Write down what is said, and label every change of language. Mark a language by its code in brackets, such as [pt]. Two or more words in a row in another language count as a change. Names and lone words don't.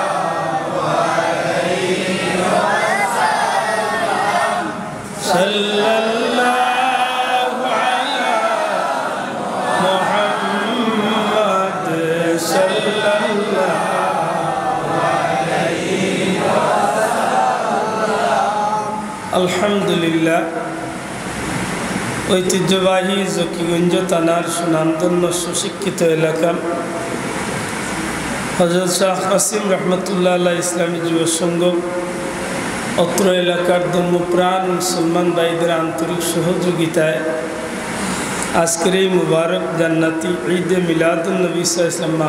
[ar] صلی اللہ علی محمد صلی اللہ علیہ وسلم الحمدللہ [bn] ঐতিহ্যবাহী জকিগঞ্জ থানার সুনামধন্য সুশিক্ষিত এলাকা হযরত শাহ কাসিম [ar] رحمة الله عليه [bn] ইসলামী যুব সংঘ অত্র এলাকার ধর্মপ্রাণ মুসলমান ভাইদের আন্তরিক সহযোগিতায় আজকের এই মুবারক জান্নাতি ঈদে মিলাদুন নবী [ar] صلى الله عليه وسلم